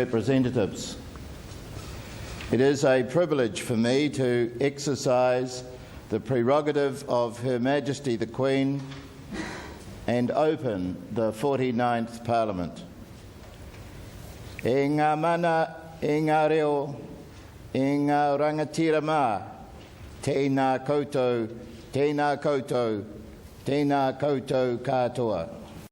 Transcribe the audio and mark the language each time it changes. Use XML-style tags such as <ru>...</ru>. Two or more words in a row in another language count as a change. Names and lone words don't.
<en>Representatives, it is a privilege for me to exercise the prerogative of Her Majesty the Queen and open the 49th Parliament.</en> <mi>E ngā mana, e ngā reo, e ngā rangatira mā, tēnā koutou, tēnā koutou, tēnā koutou katoa.</mi>